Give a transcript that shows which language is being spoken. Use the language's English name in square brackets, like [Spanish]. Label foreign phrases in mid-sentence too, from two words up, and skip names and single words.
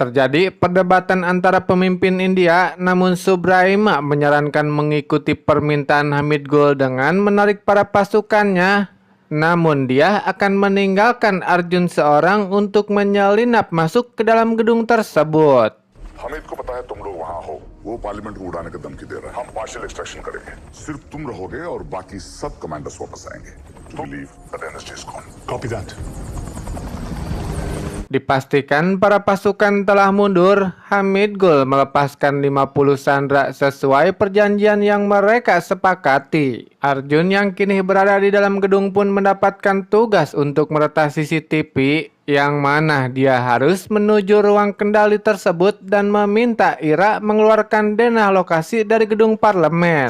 [Indonesian] Terjadi perdebatan antara pemimpin India, namun Subraima menyarankan mengikuti permintaan Hamid Gul dengan menarik para pasukannya. Namun dia akan meninggalkan Arjun seorang untuk menyelinap masuk ke dalam gedung tersebut. [Hindi] हामिद को पता है तुम लोग वहां हो, वो पार्लियामेंट को उड़ाने की धमकी दे रहा है। हम [English] partial extraction [Hindi] करेंगे, सिर्फ तुम रहोगे और बाकी सब कमांडर्स वापस आएंगे। [English] to leave the NSG is gone. Copy that. [Indonesian] Dipastikan para pasukan telah mundur, Hamid Gul melepaskan 50 sandera sesuai perjanjian yang mereka sepakati. Arjun yang kini berada di dalam gedung pun mendapatkan tugas untuk meretas CCTV, yang mana dia harus menuju ruang kendali tersebut dan meminta Ira mengeluarkan denah lokasi dari gedung parlemen.